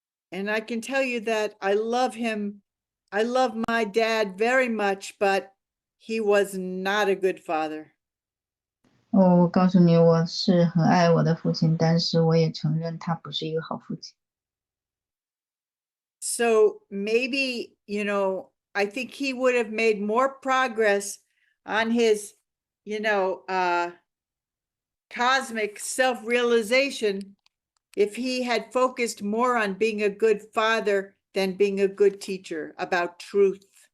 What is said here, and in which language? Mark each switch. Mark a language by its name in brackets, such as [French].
[English] And I can tell you that I love him. I love my dad very much, but he was not a good father. [Chinese] 我告诉你，我是很爱我的父亲，但是我也承认他不是一个好父亲。 [English] So maybe, you know, I think he would have made more progress on his, you know, cosmic self-realization if he had focused more on being a good father than being a good teacher about truth.